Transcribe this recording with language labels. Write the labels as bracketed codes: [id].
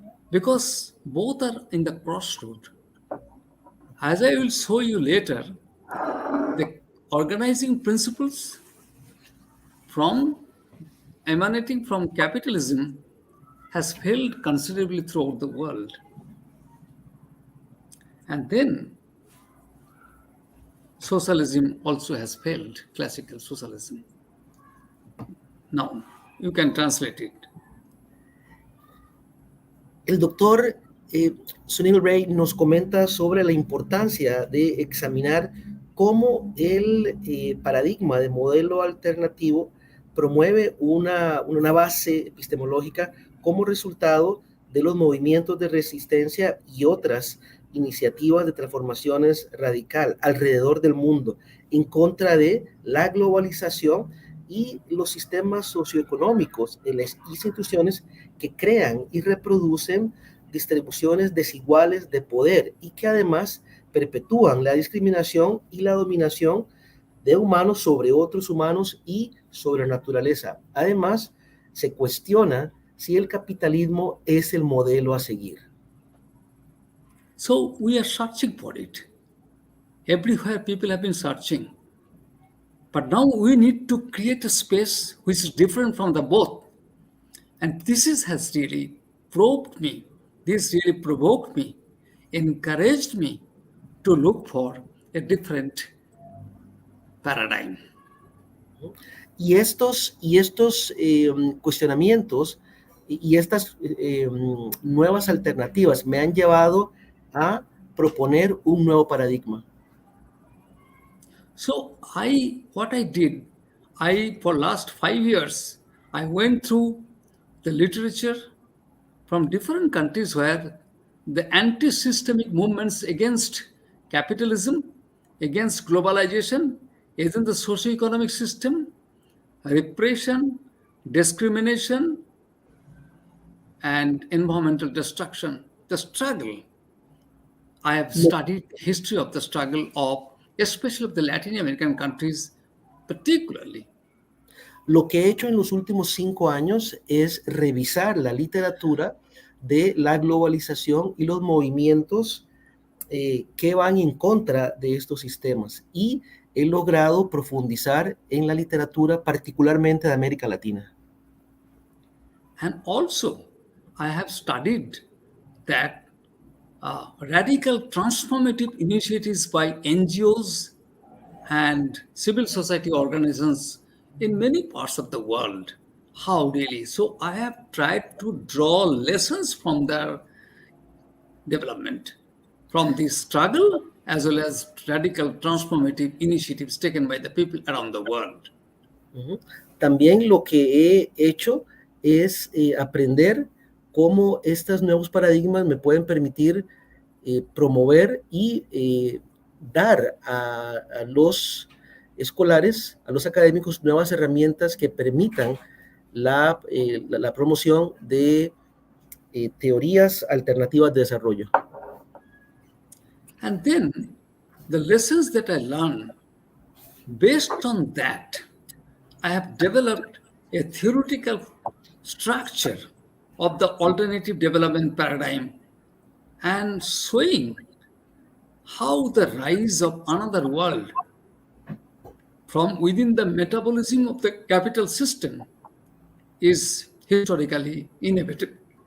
[en] Because both are in the crossroad. As I will show you later, the organizing principles from emanating from capitalism has failed considerably throughout the world. And then socialism also has failed, classical socialism. Now, you can translate it. [es] El doctor Sunil Ray nos comenta sobre la importancia de examinar cómo el paradigma de modelo alternativo promueve una base epistemológica como resultado de los movimientos de resistencia y otras iniciativas de transformaciones radical alrededor del mundo en contra de la globalización y los sistemas socioeconómicos en las instituciones que crean y reproducen distribuciones desiguales de poder y que además perpetúan la discriminación y la dominación de humanos sobre otros humanos y sobre la naturaleza. Además, se cuestiona si el capitalismo es el modelo a seguir. [en] So we are searching for it. Everywhere people have been searching. But now we need to create a space which is different from the both. And has really probed me. This really provoked me, encouraged me to look for a different paradigm. [es] Y estos cuestionamientos y estas nuevas alternativas me han llevado a proponer un nuevo paradigma. [en] So what I did, for last 5 years, I went through the literature from different countries where the anti-systemic movements against capitalism, against globalization, against the socio-economic system, repression, discrimination, and environmental destruction, the struggle. I have studied the history of the struggle especially of the Latin American countries, particularly. [es] Lo que he hecho en los últimos 5 años es revisar la literatura de la globalización y los movimientos que van en contra de estos sistemas. Y he logrado profundizar en la literatura, particularmente de América Latina. [en] And also, I have studied that radical transformative initiatives by NGOs and civil society organizations in many parts of the world. How really? So I have tried to draw lessons from their development, from this struggle, as well as radical transformative initiatives taken by the people around the world. [es] También lo que he hecho es aprender cómo estos nuevos paradigmas me pueden permitir promover y dar a los escolares, a los académicos, nuevas herramientas que permitan la promoción de teorías alternativas de desarrollo. [en] And then the lessons that I learned, based on that, I have developed a theoretical structure of the alternative development paradigm and showing how the rise of another world from within the metabolism of the capital system is historically inevitable.